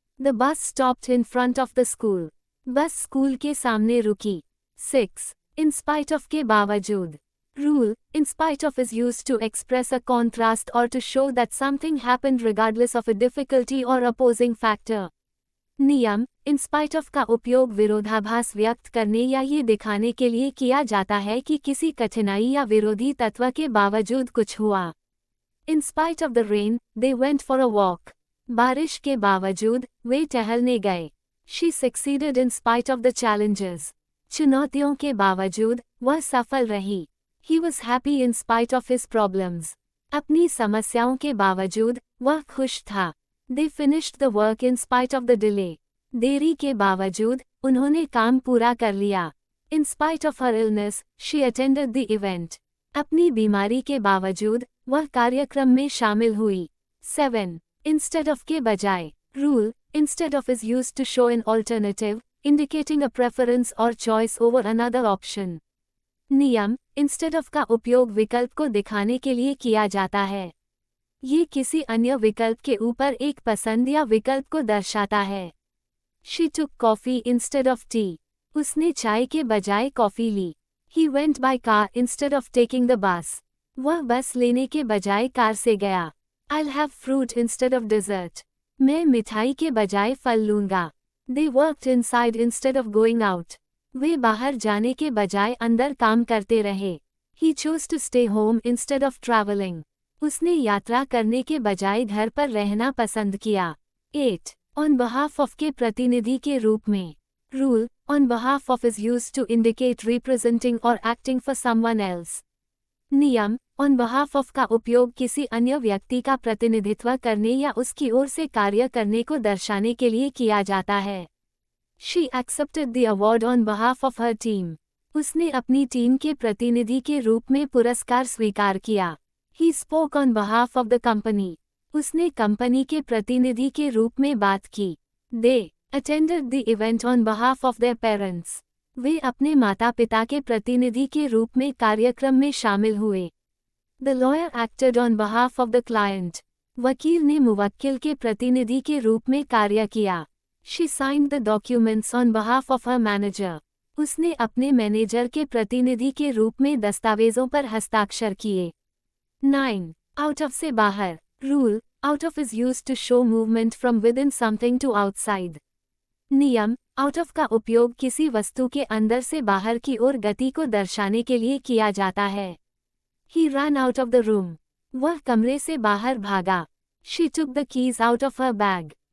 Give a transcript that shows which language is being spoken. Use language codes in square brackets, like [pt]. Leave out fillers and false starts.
[en] The bus stopped in front of the school. [hi] बस school के सामने रुकी. 6. [en] In spite of [hi] के बावजूद. [en] Rule, in spite of is used to express a contrast or to show that something happened regardless of a difficulty or opposing factor. [hi] नियम, [en] in spite of [hi] का उपयोग विरोधाभास व्यक्त करने या ये दिखाने के लिए किया जाता है कि किसी कठिनाई या विरोधी तत्व के बावजूद कुछ हुआ. [en] In spite of the rain, they went for a walk. [hi] बारिश के बावजूद, वे टहलने गए. [en] She succeeded in spite of the challenges. [hi] चुनौतियों के बावजूद, वह सफल रही. [en] He was happy in spite of his problems. [hi] अपनी समस्याओं के बावजूद, वह खुश था. [en] They finished the work in spite of the delay. [hi] देरी के बावजूद, उन्होंने काम पूरा कर लिया. [en] In spite of her illness, she attended the event. [hi] अपनी बीमारी के बावजूद, वह कार्यक्रम में शामिल हुई. 7. [en] Instead of [hi] के बजाय. [en] Rule, instead of is used to show an alternative, indicating a preference or choice over another option. [hi] नियम, [en] instead of [hi] का उपयोग विकल्प को दिखाने के लिए किया जाता है. ये किसी अन्य विकल्प के ऊपर एक पसंद या विकल्प को दर्शाता है. [en] She took coffee instead of tea. [hi] उसने चाय के बजाय coffee Lee. [en] He went by car instead of taking the bus. [hi] वह बस लेने के बजाय कार से गया. [en] I'll have fruit instead of dessert. [hi] मैं मिठाई के बजाय फल लूंगा. [en] They worked inside instead of going out. [hi] वे बाहर जाने के बजाय अंदर काम करते रहे. [en] He chose to stay home instead of traveling. [hi] उसने यात्रा करने के बजाय घर पर रहना पसंद किया. 8. [en] On behalf of [hi] के प्रतिनिधि के रूप में. [en] Rule, on behalf of is used to indicate representing or acting for someone else. [hi] नियम, [en] on behalf of [hi] का उपयोग किसी अन्य व्यक्ति का प्रतिनिधित्व करने या उसकी ओर से कार्य करने को दर्शाने के लिए किया जाता है. [en] She accepted the award on behalf of her team. [hi] उसने अपनी टीम के प्रतिनिधि के रूप में पुरस्कार स्वीकार किया. [en] He spoke on behalf of the company. [hi] उसने कंपनी के प्रतिनिधि के रूप में बात की. [en] They attended the event on behalf of their parents. [hi] वे अपने माता-पिता के प्रतिनिधि के रूप में कार्यक्रम में शामिल हुए. [en] The lawyer acted on behalf of the client. [hi] वकील ने मुवक्किल के प्रतिनिधि के रूप में कार्य किया. [en] She signed the documents on behalf of her manager. [hi] उसने अपने मैनेजर के प्रतिनिधि के रूप में दस्तावेजों पर हस्ताक्षर किए. 9. [en] Out of [hi] से बाहर. [en] Rule, out of is used to show movement from within something to outside. [hi] नियम, [en] out of [hi] का उपयोग किसी वस्तु के अंदर से बाहर की ओर गति को दर्शाने के लिए किया जाता है. [en] He ran out of the room. [hi] वह कमरे से बाहर भागा. [en] She took the keys out of her bag.